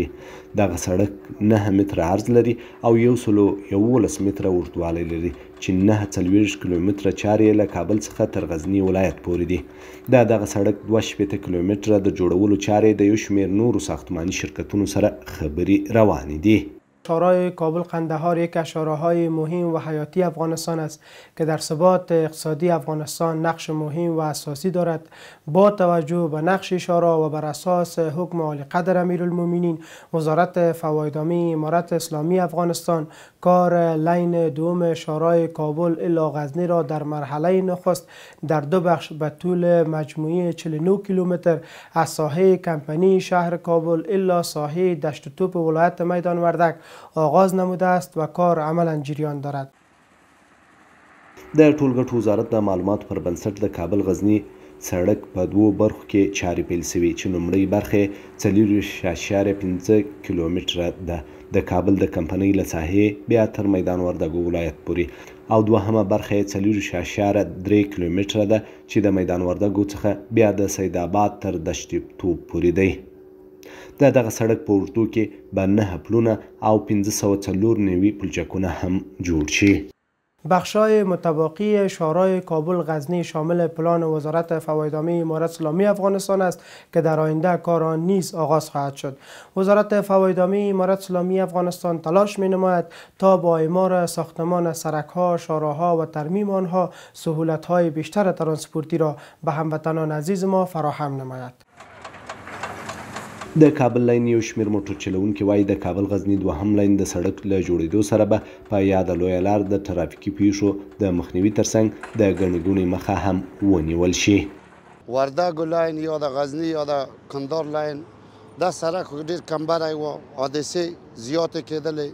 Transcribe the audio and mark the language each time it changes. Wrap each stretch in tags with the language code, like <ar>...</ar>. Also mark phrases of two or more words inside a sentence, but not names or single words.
<ps>دغه سړک 9 متره عرض لري او 111 متره اوږدوالی لري چې 49 کیلومتره چارې له کابل څخه تر غزني ولایت پورې دي. دغه سړک 2 کیلومتره د جوړولو چارې د یو شمېر نورو ساختماني شرکتونو سره خبرې روانې دي.</ps> <fa>شورای کابل قندهار یک از شوراهای مهم و حیاتی افغانستان است که در ثبات اقتصادی افغانستان نقش مهم و اساسی دارد. با توجه به نقش شورا و بر اساس حکم عالی قدر امیرالمومنین وزارت فوایدامی امارت اسلامی افغانستان کار لین دوم شورای کابل الی غزنی را در مرحله نخست در 2 بخش به طول مجموعی 49 کیلومتر از ساحه کمپنی شهر کابل الی ساحه دشت توپ ولایت میدان وردک آغاز نموده است و کار عملا جریان دارد.</fa> <ps>د ټولګټو وزارت د معلوماتو پر بنسټ د کابل غزني سړک په 2 برخو کې چارې پیل شوي چې لومړۍ برخه 4.5 کیلومتره ده د کابل د کمپنۍ له ساحې بیا تر میدان وردګو ولایت پورې او دوهمه برخه 4.3 کیلومتره ده چې د میدان وردګو څخه بیا د سیدآباد تر دشت توپ پورې دی. دغه سړک په اوږدو کې به 9 پلونه او 594 پلچکونه هم جوړ شي.</ps> <fa>بخشای متباقی شورای کابل غزنی شامل پلان وزارت فوایدامی امارت اسلامی افغانستان است که در آینده کار آن نیز آغاز خواهد شد. وزارت فوایدامی امارت اسلامی افغانستان تلاش می نماید تا با اعمار ساختمان سرک‌ها، شاهراه‌ها و ترمیم آنها سهولت‌های بیشتر ترانسپورتی را به هموطنان عزیز ما فراهم نماید.</fa> <ps>د کابل لاین یو شمېر موټر چلونکي وایي د کابل غزني دوهم لاین د سړک له جوړېدو سره به په یاده لویه لار د ترافیکي پیښو د مخنیوي ترڅنګ د ګڼې ګوڼې مخه هم ونیول شي. وردګو لاین یا د غزني یا د کندهار لاین دا سړک ډېر کمبری و، حادثې زیاتې کېدلې.</ps>